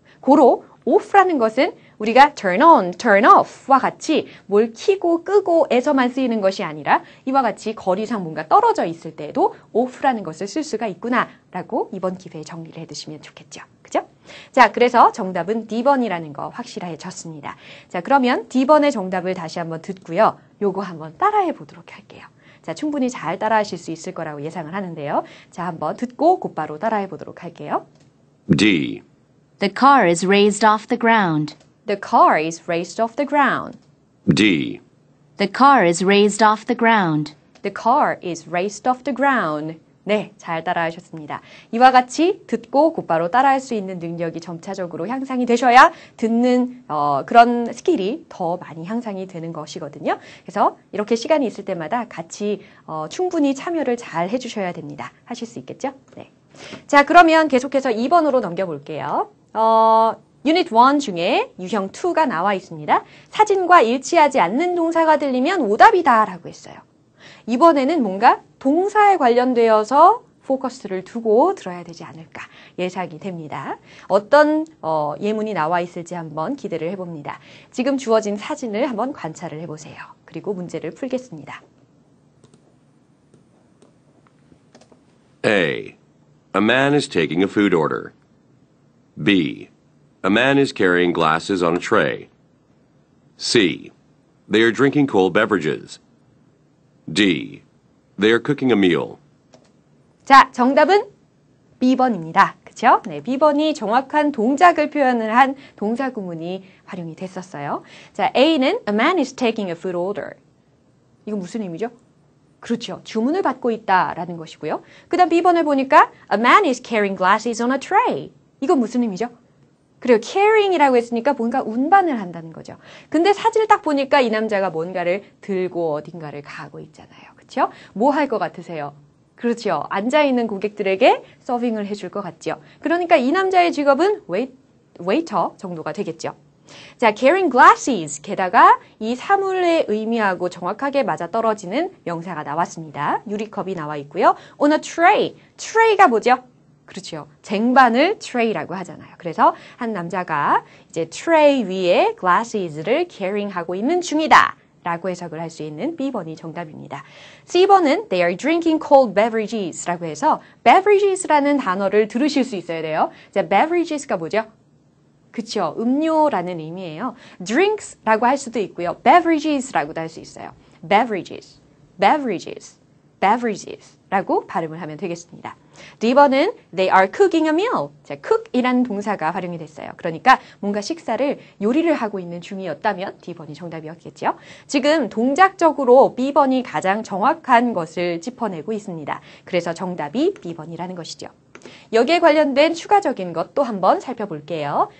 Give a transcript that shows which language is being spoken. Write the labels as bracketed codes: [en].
[ko] 고로 off라는 것은 우리가 turn on, turn off와 같이 뭘 켜고 끄고에서만 쓰이는 것이 아니라 이와 같이 거리상 뭔가 떨어져 있을 때에도 off라는 것을 쓸 수가 있구나라고 이번 기회에 정리를 해두시면 좋겠죠. 그죠? 자, 그래서 정답은 D번이라는 거 확실해졌습니다. 자, 그러면 D번의 정답을 다시 한번 듣고요. 요거 한번 따라해 보도록 할게요. 자, 충분히 잘 따라하실 수 있을 거라고 예상을 하는데요. 자, 한번 듣고 곧바로 따라해 보도록 할게요. [en] D. The car is raised off the ground. The car is raised off the ground. D. The car is raised off the ground. The car is raised off the ground. [ko] 네, 잘 따라하셨습니다. 이와 같이 듣고 곧바로 따라할 수 있는 능력이 점차적으로 향상이 되셔야 듣는 그런 스킬이 더 많이 향상이 되는 것이거든요. 그래서 이렇게 시간이 있을 때마다 같이 충분히 참여를 잘 해주셔야 됩니다. 하실 수 있겠죠? 네. 자, 그러면 계속해서 2번으로 넘겨볼게요. 유닛 1 중에 유형 2가 나와 있습니다. 사진과 일치하지 않는 동사가 들리면 오답이다 라고 했어요. 이번에는 뭔가 동사에 관련되어서 포커스를 두고 들어야 되지 않을까 예상이 됩니다. 어떤 예문이 나와 있을지 한번 기대를 해봅니다. 지금 주어진 사진을 한번 관찰을 해보세요. 그리고 문제를 풀겠습니다. [en] A. A man is taking a food order. B. A man is carrying glasses on a tray. C. They are drinking cold beverages. D. They are cooking a meal. [ko] 자, 정답은 B번입니다. 그죠? 그쵸? 네, B번이 정확한 동작을 표현을 한 동사 구문이 활용이 됐었어요. 자, A는 [en] A man is taking a food order. [ko] 이건 무슨 의미죠? 그렇죠. 주문을 받고 있다라는 것이고요. 그 다음 B번을 보니까 [en] A man is carrying glasses on a tray. [ko] 이건 무슨 의미죠? 그래요. carrying이라고 했으니까 뭔가 운반을 한다는 거죠. 근데 사진을 딱 보니까 이 남자가 뭔가를 들고 어딘가를 가고 있잖아요. 그렇죠? 뭐 할 것 같으세요? 그렇죠. 앉아있는 고객들에게 서빙을 해줄 것 같죠. 그러니까 이 남자의 직업은 웨이터 정도가 되겠죠. [en] 자, carrying glasses. [ko] 게다가 이 사물의 의미하고 정확하게 맞아떨어지는 명사가 나왔습니다. 유리컵이 나와 있고요. [en] On a tray. [ko] tray가 뭐죠? 그렇죠. 쟁반을 tray라고 하잖아요. 그래서 한 남자가 이제 tray 위에 glasses를 carrying하고 있는 중이다. 라고 해석을 할 수 있는 B번이 정답입니다. C번은 [en] they are drinking cold beverages [ko] 라고 해서 beverages라는 단어를 들으실 수 있어야 돼요. 자, beverages가 뭐죠? 그쵸. 음료라는 의미예요. drinks라고 할 수도 있고요. beverages라고도 할 수 있어요. beverages, beverages, beverages라고 발음을 하면 되겠습니다. D번은 [en] they are cooking a meal. [ko] 자, cook이라는 동사가 활용이 됐어요. 그러니까 뭔가 식사를 요리를 하고 있는 중이었다면 D번이 정답이었겠죠. 지금 동작적으로 B번이 가장 정확한 것을 짚어내고 있습니다. 그래서 정답이 B번이라는 것이죠. 여기에 관련된 추가적인 것도 한번 살펴볼게요.